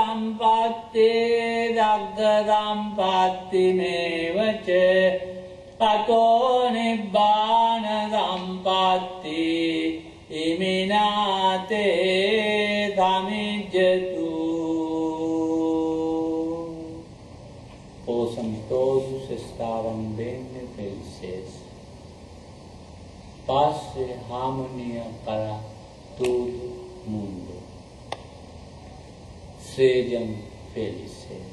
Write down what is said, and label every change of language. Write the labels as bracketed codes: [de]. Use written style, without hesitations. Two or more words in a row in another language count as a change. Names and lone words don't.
[pi] සම්පත්ති දග්ග සම්පත්ති මේවච අතෝ නිබ්බාන සම්පත්ති ඉමිනාතේ සමිජ්ජතු. [pt] Ouçam todos estavam bem felizes. Paz e harmonia para todo mundo. Sejam felizes.